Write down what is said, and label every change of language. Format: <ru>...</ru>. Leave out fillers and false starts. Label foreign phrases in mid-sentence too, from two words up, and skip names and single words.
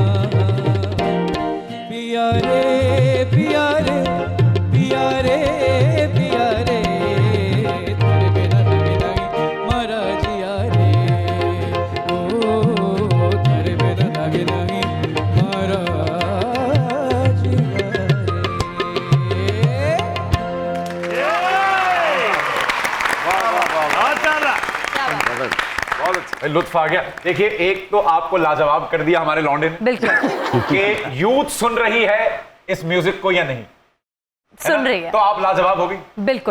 <hi>पिया रे पिया रे पिया रे पिया रे, तेरे बिना नहीं नहीं मारा जिया रे, ओ तेरे बिना नहीं नहीं मारा जिया रे। बहुत अच्छा, लुत्फ आ गया। देखिए, एक तो आपको लाजवाब कर दिया हमारे लौंडे ने बिल्कुल कि यूथ सुन रही है इस म्यूजिक को या नहीं, सुन रही है तो आप लाजवाब होगी। बिल्कुल।</hi>